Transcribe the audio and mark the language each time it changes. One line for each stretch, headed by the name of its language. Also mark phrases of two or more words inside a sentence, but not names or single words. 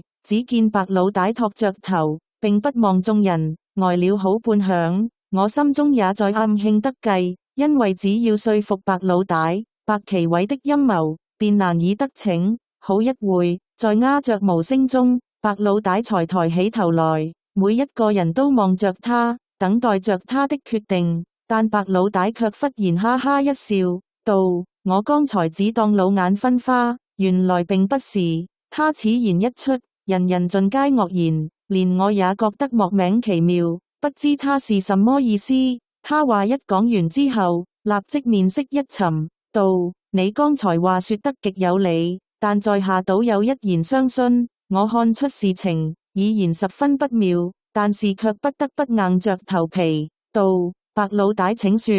Chinese: 只見白老大托着頭，並不望眾人，呆了好半晌。我心中也在暗慶得計，因為只要說服白老大，白奇偉的陰謀便難以得逞。好一會，在鴉雀無聲中，白老大才抬起頭來，每一個人都望着他，等待着他的決定。但白老大卻忽然哈哈一笑，道：我剛才只當老眼昏花，原來並不是。他此言一出，人人盡皆愕然，連我也覺得莫名其妙，不知他是什麼意思。他話一講完之後，立即面色一沉，道：你剛才話說得極有理，但在下倒有一言相詢。我看出事情已然十分不妙，但是卻不得不硬着頭皮，道：白老大請說。